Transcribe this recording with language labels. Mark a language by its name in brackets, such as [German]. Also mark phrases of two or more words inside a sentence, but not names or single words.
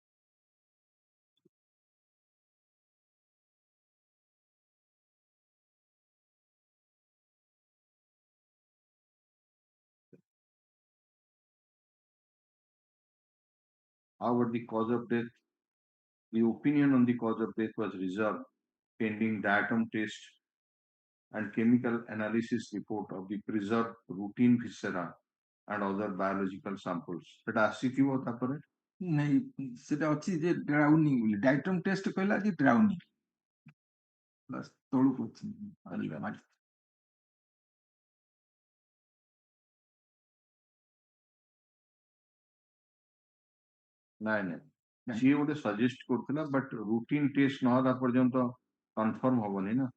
[English] However, the cause of death, the opinion on the cause of death was reserved pending datum test and chemical analysis report of the preserved routine viscera and other biological samples. [Odia] ସେଟା ଆସିଥିବ ତାପରେ ନାଇଁ ସେଟା ଅଛି ଯେ ଡ୍ରାଉନିଂ ବୋଲି [English] diatom test [Odia] କହିଲା ଯେ ଡ୍ରାଉନିଂ ବାସ୍ ତଳକୁ ଅଛି ନାଇଁ ନାଇଁ ସିଏ ଗୋଟେ ସଜେଷ୍ଟ କରୁଥିଲା [English] but routine test [Odia] ନହେଲା ପର୍ଯ୍ୟନ୍ତ କନଫର୍ମ ହବନି ନା